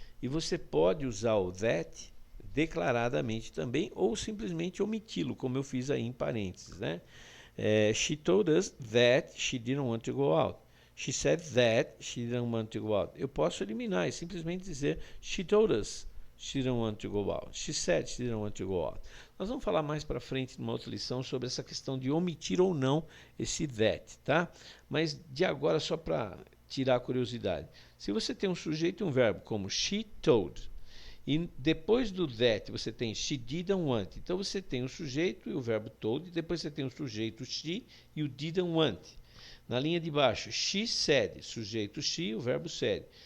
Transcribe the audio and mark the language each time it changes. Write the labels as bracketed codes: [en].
[pt] E você pode usar o that declaradamente também, ou simplesmente omiti-lo, como eu fiz aí em parênteses, né? [en] She told us that she didn't want to go out. She said that she didn't want to go out. [pt] Eu posso eliminar e simplesmente dizer [en] she told us she didn't want to go out. She said she didn't want to go out. [pt] Nós vamos falar mais para frente numa outra lição sobre essa questão de omitir ou não esse that, tá? Mas de agora, só para tirar a curiosidade. Se você tem um sujeito e um verbo como she told, e depois do that você tem she didn't want, então você tem o sujeito e o verbo told, e depois você tem o sujeito she e o didn't want. Na linha de baixo, she said, sujeito she, o verbo said.